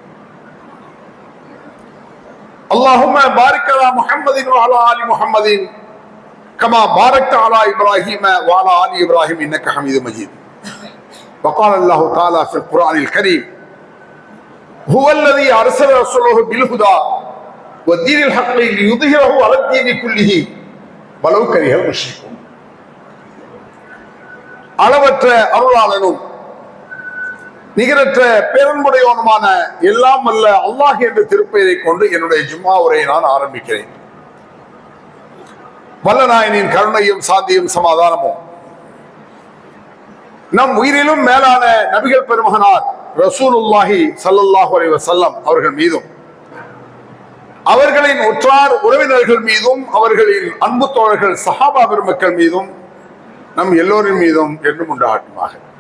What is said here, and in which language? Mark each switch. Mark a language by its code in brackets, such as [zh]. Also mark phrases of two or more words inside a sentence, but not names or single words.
[ar] اللهم بارك على محمد وعلى آل محمد كما باركت على إبراهيم وعلى آل إبراهيم إنك حميد مجيد وقال الله تعالى في القرآن الكريم هو الذي أرسل رسوله بالهدى والدين الحق ليظهره على الدين كله ولو كره المشركون [ta] அளவற்ற அருளாளனும் நிகரற்ற பேரன்புடையவனுமான எல்லாம் வல்ல அல்லாஹ் என்ற திருப்பெயரை கொண்டு என்னுடைய ஜும்மா உரையை நான் ஆரம்பிக்கிறேன். வல்லநாயனின் கருணையும் சாந்தியும் சமாதானமும் நம் உயிரிலும் மேலான நபிகள் பெருமகனார் [ar] رسول الله صلى الله عليه وسلم [ta] அவர்கள் மீதும் அவர்களின் உற்றார் உறவினர்கள் மீதும் அவர்களின் அன்பு தோழர்கள் சஹாபா பெருமக்கள் மீதும் நம் எல்லோரின் மீதும் என்றும் உண்டாகட்டுமாக.